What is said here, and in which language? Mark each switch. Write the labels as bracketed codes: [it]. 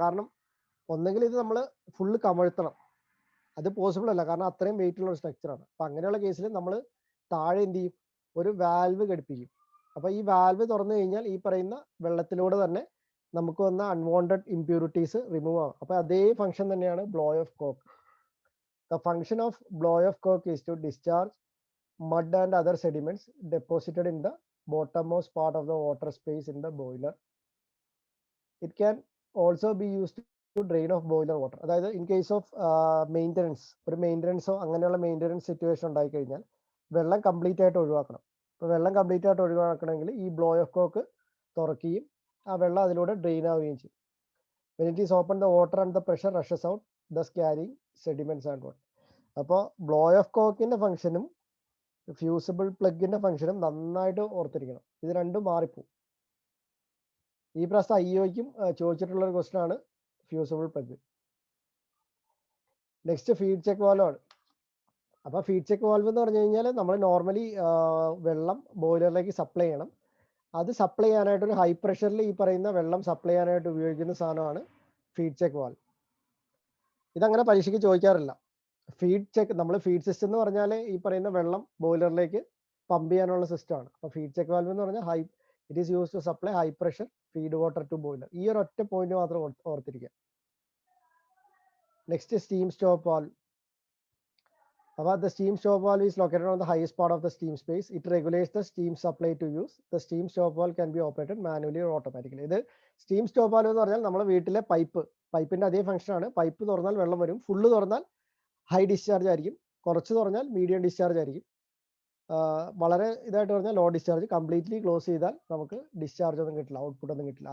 [ml] കാരണം ഒന്നെങ്കിൽ ഇത് നമ്മൾ ഫുള്ള് കമഴ്ത്തണം, അത് പോസിബിൾ അല്ല, കാരണം അത്രയും വെയിറ്റ് ഉള്ള ഒരു സ്ട്രക്ചറാണ്. അപ്പം അങ്ങനെയുള്ള കേസിൽ നമ്മൾ താഴെ എന്ത് ചെയ്യും, ഒരു വാൽവ് ഘടിപ്പിക്കും. അപ്പോൾ ഈ വാൽവ് തുറന്നു കഴിഞ്ഞാൽ ഈ പറയുന്ന വെള്ളത്തിലൂടെ തന്നെ നമുക്ക് വന്ന അൺവാണ്ടഡ് ഇംപ്യൂരിറ്റീസ് റിമൂവ് ആവും. അപ്പോൾ അതേ ഫംഗ്ഷൻ തന്നെയാണ് blow of coke. [en] The function of blow off coke is to discharge mud and other sediments deposited in the bottommost part of the water space in the boiler. It can also be used to drain off boiler water. [ml] അതായത് [en] in case of maintenance, [ml] ഒരു മെയിൻ്റനൻസോ അങ്ങനെയുള്ള maintenance situation ഉണ്ടായി കഴിഞ്ഞാൽ വെള്ളം complete ആയിട്ട് ഒഴിവാക്കണം. അപ്പോൾ വെള്ളം കംപ്ലീറ്റ് ആയിട്ട് ഒഴിവാക്കണമെങ്കിൽ ഈ ബ്ലോ ഓഫ് കോക്ക് തുറക്കുകയും ആ വെള്ളം അതിലൂടെ ഡ്രെയിൻ ആവുകയും ചെയ്യും. [en] When it is open, the water and the pressure rushes out, thus carrying sediments and water. [ml] അപ്പോൾ ബ്ലോ ഓഫ് കോക്കിന്റെ ഫംഗ്ഷനും ഫ്യൂസിബിൾ പ്ലഗിന്റെ ഫംഗ്ഷനും നന്നായിട്ട് ഓർത്തിരിക്കണം. ഇത് രണ്ടും മാറിപ്പോവും. ഈ പ്രാവശ്യം IOയ്ക്കും ചോദിച്ചിട്ടുള്ള ഒരു ക്വസ്റ്റൻ ആണ് fusible plug. Next feed check valve ആണ്. അപ്പോൾ ഫീഡ് ചെക്ക് വാൽവ് എന്ന് പറഞ്ഞു കഴിഞ്ഞാൽ നമ്മൾ നോർമലി വെള്ളം ബോയിലറിലേക്ക് സപ്ലൈ ചെയ്യണം. അത് സപ്ലൈ ചെയ്യാനായിട്ട് ഒരു ഹൈ പ്രഷറിൽ ഈ പറയുന്ന വെള്ളം സപ്ലൈ ചെയ്യാനായിട്ട് ഉപയോഗിക്കുന്ന സാധനമാണ് ഫീഡ് ചെക്ക് വാൽവ്. ഇതങ്ങനെ പരീക്ഷയ്ക്ക് ചോദിക്കാറില്ല. ഫീഡ് ചെക്ക്, നമ്മൾ ഫീഡ് സിസ്റ്റം എന്ന് പറഞ്ഞാൽ ഈ പറയുന്ന വെള്ളം ബോയിലറിലേക്ക് പമ്പ് ചെയ്യാനുള്ള സിസ്റ്റമാണ്. അപ്പോൾ ഫീഡ് ചെക്ക് വാൽവ് എന്ന് പറഞ്ഞാൽ [en] It is use to supply high pressure feed water to boiler. [ml] ഈ ഒരു ഒറ്റ പോയിന്റ് മാത്രം ഓർത്തിരിക്കുക. Next steam stop valve. [en] അപ്പോൾ the steam stop valve is located on the highest part of the steam space. It regulates the steam supply to use. The steam stop valve can be operated manually or automatically. [ml] ഇത് steam stop valve എന്ന് പറഞ്ഞാൽ നമ്മുടെ വീട്ടിലെ പൈപ്പിന്റെ അതേ function ആണ്. Pipe തുറന്നാൽ വെള്ളം വരും, ഫുള്ള് തുറന്നാൽ ഹൈ ഡിസ്ചാർജ് ആയിരിക്കും, കുറച്ച് തുറന്നാൽ മീഡിയം ഡിസ്ചാർജ് ആയിരിക്കും, വളരെ ഇതായിട്ട് പറഞ്ഞാൽ ലോ ഡിസ്ചാർജ്. കംപ്ലീറ്റ്ലി ക്ലോസ് ചെയ്താൽ നമുക്ക് ഡിസ്ചാർജ് ഒന്നും കിട്ടില്ല, ഔട്ട്പുട്ട് ഒന്നും കിട്ടില്ല.